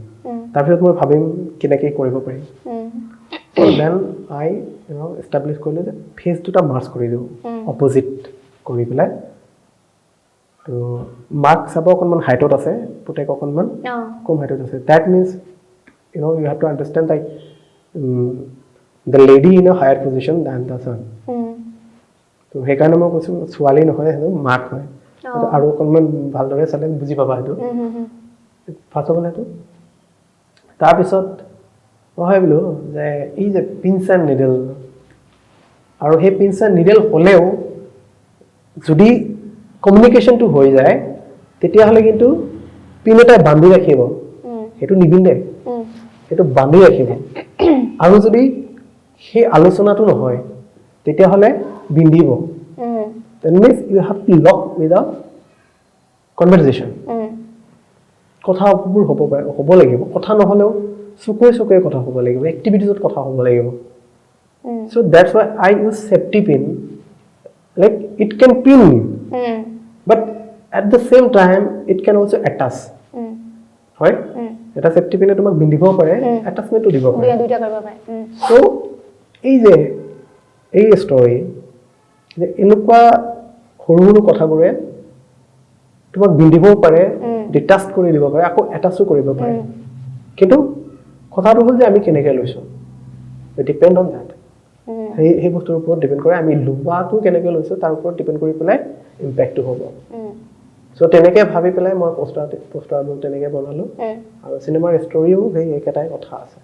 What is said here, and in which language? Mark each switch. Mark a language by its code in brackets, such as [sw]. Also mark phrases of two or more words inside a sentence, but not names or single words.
[as] তাৰপিছত মই ভাবিম কেনেকৈ কৰিব পাৰিম [en] then I establish [as] কৰিলোঁ যে ফেচ দুটা মাৰ্চ কৰি দিওঁ অপজিট কৰি পেলাই তো মাক চাব অকণমান হাইটত আছে পুতেক অকণমান কম হাইটত আছে [en] that means you have to understand like the lady in a higher position then the son [as] তো সেইকাৰণে মই কৈছোঁ ছোৱালী নহয় সেইটো মাক হয় আৰু অকণমান ভালদৰে চালে বুজি পাবা সেইটো [en] first of all [as] সেইটো তাৰপিছত মই ভাবিলোঁ যে এই যে [en] pins and needle [as] আৰু সেই [en] pins and needle [as] হ'লেও যদি কমিউনিকেশ্যনটো হৈ যায় তেতিয়াহ'লে কিন্তু পিন এটা বান্ধি ৰাখিব সেইটো নিবিন্দে সেইটো বান্ধি ৰাখিব আৰু যদি সেই আলোচনাটো নহয় তেতিয়াহ'লে বিন্দিব that [en] means you have to lock with a conversation [as] কথাবোৰ হ'ব লাগিব কথা নহলেও চুকুৱে কথা হ'ব লাগিব [en] এক্টিভিটিজত কথা হ'ব লাগিব so that's why I use safety pin like it can pin but at the same time it can also attach [as] হয় এটা সেফটি পিনে তোমাক বিন্দিব পাৰে অ্যাটাচমেন্টও দিব পাৰে দুইটা কৰিব পাৰে so এই ষ্টৰী যে এনেকুৱা সৰু কথাবোৰে তোমাক বিন্দিব পাৰে ডিটাচ কৰি দিব পাৰে আকৌ অ্যাটাচও কৰিব পাৰে কিন্তু কথাটো হ'ল যে আমি কেনেকৈ লৈছো [en] depend on that [as] সেই বস্তুৰ ওপৰত ডিপেন্ড কৰে আমি লোৱাটো কেনেকৈ লৈছো তাৰ ওপৰত ডিপেন্ড কৰি পেলাই ইম্প্যাক্টটো হ'ব সো তেনেকৈ ভাবি পেলাই মই পোষ্টাৰবোৰ তেনেকৈ বনালো আৰু সিনেমাৰ ষ্টৰীও সেই একেটাই কথা আছে